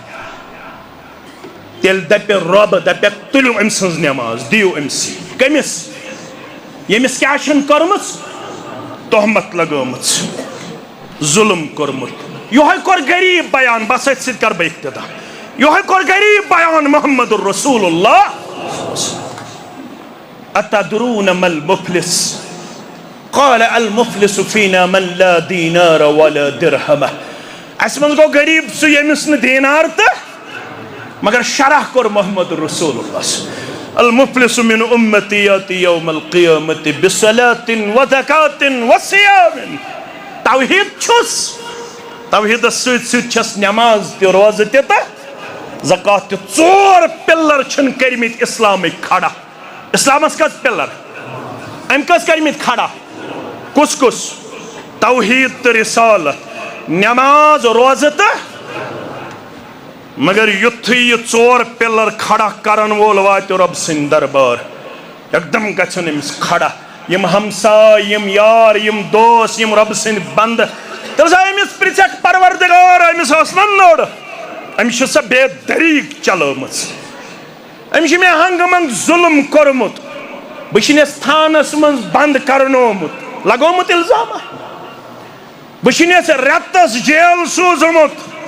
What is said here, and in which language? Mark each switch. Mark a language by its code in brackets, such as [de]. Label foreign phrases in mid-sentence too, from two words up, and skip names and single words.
[ks] تیل دپہ رب دپہ تُلِو أمۍ سٕنٛز نماز دِیِو أمسٕے کٔمِس ییٚمِس کیٛاہ چھن کٔرمٕژ تہمت لگٲمٕژ ظلم کوٚرمُت یہوے کوٚر غریب بیان بس أتھۍ سۭتۍ کر بہٕ اقتدا یہوے کوٚر غریب بیان محمد الرسول اللہ [ar] اتدرون ما المفلس قال المفلس فينا من لا دينار ولا درهم [ks] اس من گو غریب سو یمس نہ دینار تہ مگر شرح کور محمد رسول اللہ [ar] المفلس من امتی یاتی یوم القیامت بصلاة وزکاة وصیام [ks] توحید چھس توحید سۭتۍ سۭتۍ چھس نماز تہ روزہ تہ تہ زکات تہ ژور پلر چھن کٔرمٕتۍ اسلامٕکۍ کھڑا اسلامس کٔژ پلر أمۍ کٔژ کٔرمٕتۍ کھڑا کُس کُس توحید تہ رسالت نماز روزہ تہ مگر یُتھُے یہ ژور پلر کھڑا کرن وول واتہِ رب سٕنٛدِ دربار یکدم گژھن أمِس کھڑا یم ہمساے یم یار یم دوس یم رب سٕنٛدِ بند تٔمِس أمِس پرژھکھ پروردگار أمِس ٲس نہ نٔر أمِس چھِ سۄ بے دریٖک چلٲمٕژ أمِس چھِ مےٚ ہنٛگہٕ منٛگ ظُلم کوٚرمُت بشنس تھانس من بند کرنومت لگومت الزامہ بشنس رتس جیل سوزمت